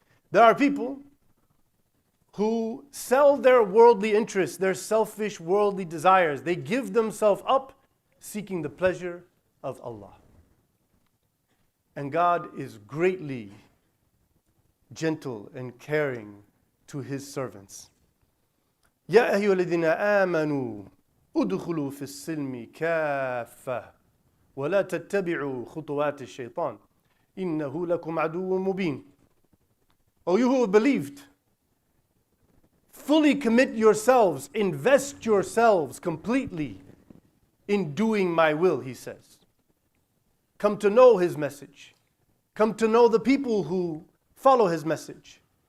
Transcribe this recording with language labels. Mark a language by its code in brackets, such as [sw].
[en] There are people who sell their worldly interests, their selfish worldly desires. They give themselves up seeking the pleasure of Allah. And God is greatly gentle and caring to His servants. [ar] يَا أَيُّهَا الَّذِينَ آمَنُوا ادخلوا في السلم كافة ولا تتبعوا خطوات الشيطان إنه لكم عدو مبين. [en] O you who have believed, fully commit yourselves, invest yourselves completely in doing my will, He says. Come to know His message. Come to know the people who follow His message.